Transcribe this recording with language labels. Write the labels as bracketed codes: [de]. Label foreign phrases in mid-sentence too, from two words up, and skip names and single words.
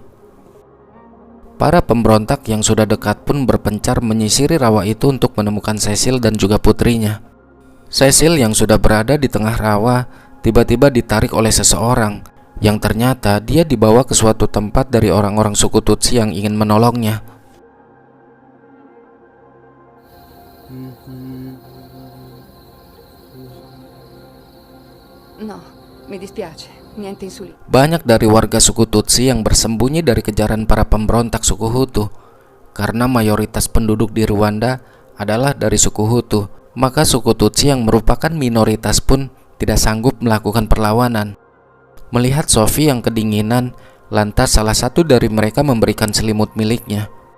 [id] Para pemberontak yang sudah dekat pun berpencar menyisiri rawa itu untuk menemukan Cecil dan juga putrinya. Cecil yang sudah berada di tengah rawa tiba-tiba ditarik oleh seseorang yang ternyata dia dibawa ke suatu tempat dari orang-orang suku Tutsi yang ingin menolongnya. [it] No, mi dispiace. Niente insulina. [id] Banyak dari warga suku Tutsi yang bersembunyi dari kejaran para pemberontak suku Hutu. Karena mayoritas penduduk di Rwanda adalah dari suku Hutu, maka suku Tutsi yang merupakan minoritas pun tidak sanggup melakukan perlawanan. Melihat Sophie yang kedinginan, lantas salah satu dari mereka memberikan selimut miliknya.